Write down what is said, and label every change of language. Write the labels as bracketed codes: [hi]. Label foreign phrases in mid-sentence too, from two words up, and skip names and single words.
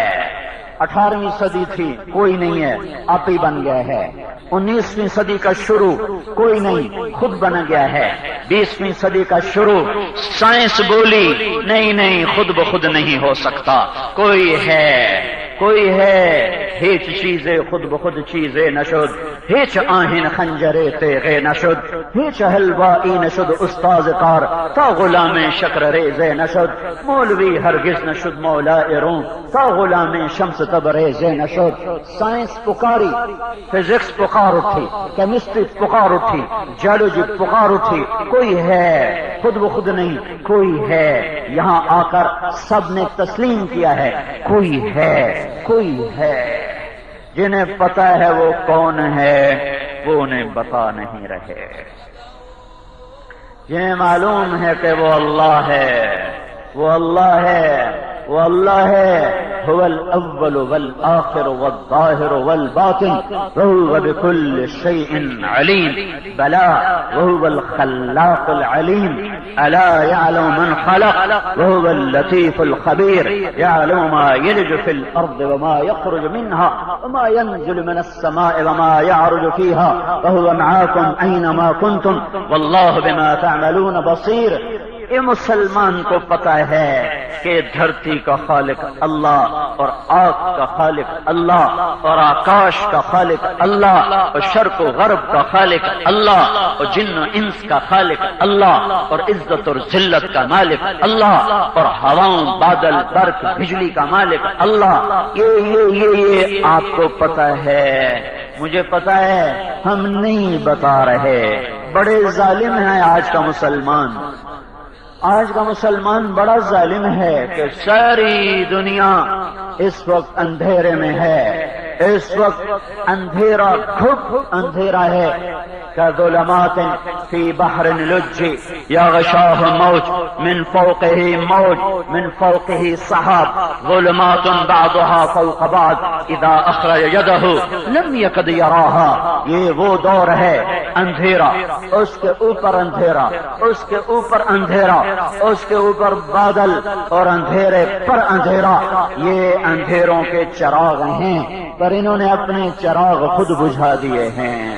[ur] 18ویں صدی تھی، کوئی نہیں ہے، آپ ہی بن گیا ہے۔ 19ویں صدی کا شروع، کوئی نہیں، خود بن گیا ہے۔ 20ویں صدی کا شروع، سائنس بولی نہیں، خود بخود نہیں ہو سکتا، کوئی ہے، کوئی ہے۔ [fa] ہیچ چیزیں خود بخود چیزیں نشد، ہیچ آہن خنجرے تیغے نشد، ہیچ حلوائی نشد استاذ کار، تا غلام شکر ریزے نشد، مولوی ہرگز نشد مولا روم، تا غلام شمس تبریزے نشد۔ [ur] سائنس پکاری، فزکس پکار اٹھی، کیمسٹری پکار اٹھی، جیولوجی پکار اٹھی، کوئی ہے، خود بخود نہیں، کوئی ہے۔ یہاں آ کر سب نے تسلیم کیا ہے، کوئی ہے، کوئی ہے۔ جنہیں پتہ ہے وہ کون ہے وہ انہیں بتا نہیں رہے، جنہیں معلوم ہے کہ وہ اللہ ہے، وہ اللہ ہے، وہ اللہ ہے، [ar] هو الأول والآخر والظاهر والباطن وهو بكل شيء عليم. بلى وهو الخلاق العليم. ألا يعلم من خلق وهو اللطيف الخبير. يعلم ما يلج في الأرض وما يخرج منها وما ينزل من السماء وما يعرج فيها وهو معاكم أينما كنتم والله بما تعملون بصير. [ur] یہ مسلمان کو پتہ ہے کہ دھرتی کا خالق اللہ اور آگ کا خالق اللہ اور آکاش کا خالق اللہ اور شرق و غرب کا خالق اللہ اور جن و انس کا خالق اللہ اور عزت اور ذلت کا مالک اللہ اور ہواؤں بادل برق بجلی کا مالک اللہ. یہ آپ کو پتہ ہے، مجھے پتہ ہے، ہم نہیں بتا رہے. بڑے ظالم ہیں آج کا مسلمان. آج کا مسلمان بڑا ظالم ہے کہ ساری دنیا اس وقت اندھیرے میں ہے. اس وقت اندھیرا گھٹ اندھیرا ہے. [ar] كظلمات في بحر لج يغشاه موج من فوقه موج من فوقه سحاب ظلمات بعضها فوق بعض اذا اخرج يده لم يكد يراها. [ur] یہ وہ دور ہے اندھیرا، اس کے اوپر اندھیرا، اس کے اوپر اندھیرا، اس کے اوپر بادل اور اندھیرے پر اندھیرا. یہ اندھیروں کے چراغ ہیں پر انہوں نے اپنے چراغ خود بجھا دیے ہیں.